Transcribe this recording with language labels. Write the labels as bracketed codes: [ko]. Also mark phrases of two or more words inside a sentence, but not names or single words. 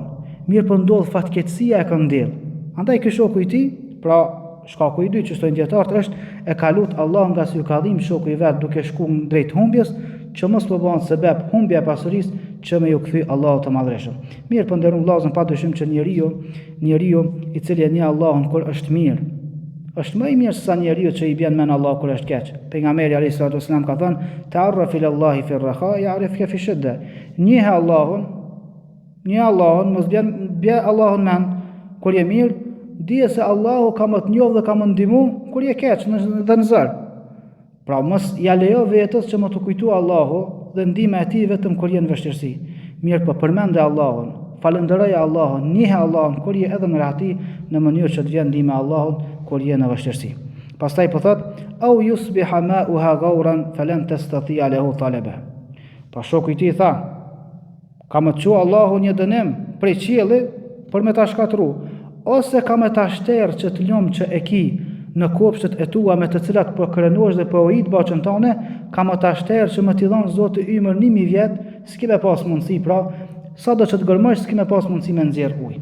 [sq] Mirë po ndodh fatkeqësia e këndell. Andaj ky shoku i tij, pra shkaku i dytë që thonë dietarët është e ka lut Allah nga se ju ka dhimbë shoku i vet duke shkuar drejt humbjes, që mos po bën sebeb humbja e pasurisë që me ju kthy Allahu të madhreshëm. Mirë po nderuar vllazën, padyshim që njeriu i cili e njeh Allahun kur është mirë, është më i mirë se sa njeriu që i bën men Allah kur është keq. [ar] Pejgamberi عليه الصلاة والسلام [sq] ka thënë: [ar] "تعرف إلى الله في الرخاء يعرفك في الشدة." [sq] Njeh Allahun, mos bje Allahun men kur je mirë, dije se Allahu ka më të njohë dhe ka më ndihmu kur je keq dhe në zor. Pra mos ja lejo vetës që më të kujtu Allahu dhe ndihma e tij vetëm kur je në vështirësi. Mirë po përmende Allahun, falënderoje Allahun, njihe Allahun kur je edhe në rahati në mënyrë që të vjen ndihma e Allahut kur je në vështirësi. Pastaj po thot: [ar] "أو يصبح ماؤها غورا فلن تستطيع له طلبا." [sq] Pa shoku i tij tha: "Ka më çu Allahu një dënim prej qiellit për me ta shkatru, ose ka me ta shterë që të lum që e ki në kopshtet e tua me të cilat po krenohesh dhe po ujit baçën tone, ka me ta shterë që më t'i dhon Zoti ymër 1000 vjet, s'ke me pas mundësi, pra sado që të gërmësh s'ke me pas mundësi me nxjerr ujë.